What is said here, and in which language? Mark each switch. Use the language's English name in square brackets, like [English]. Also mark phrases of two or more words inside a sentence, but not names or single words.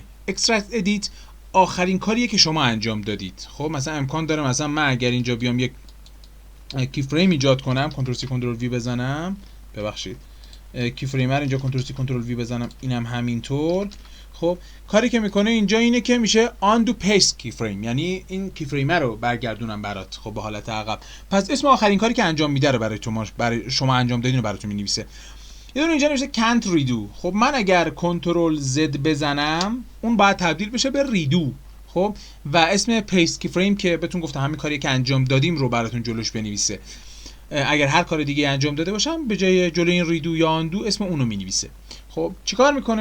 [English] extract edit [Persian] آخرین کاریه که شما انجام دادید. خب مثلا امکان داره مثلا من اگر اینجا بیام یک کی فریم ایجاد کنم، [English] Control C Control V [Persian] بزنم، ببخشید کی فریم رو اینجا [English] Control C Control V [Persian] بزنم، اینم همینطور. خب کاری که میکنه اینجا اینه که میشه [English] undo paste [Persian] کی فریم، یعنی این کی فریم رو برگردونم برات خب به حالت عقب. پس اسم آخرین کاری که انجام میده رو برای شما انجام دادین رو براتون مینویسه. یه دونه اینجا نوشته [English] can't redo. [Persian] خب من اگر [English] Control Z [Persian] بزنم اون باید تبدیل بشه به ریدو. خب و اسم [English] Paste Keyframe [Persian] که بهتون گفتم همین کاری که انجام دادیم رو براتون جلوش بنویسه. اگر هر کار دیگه انجام داده باشم به جای جلوی این ریدو یا آندو اسم اونو مینویسه. خب چیکار میکنه؟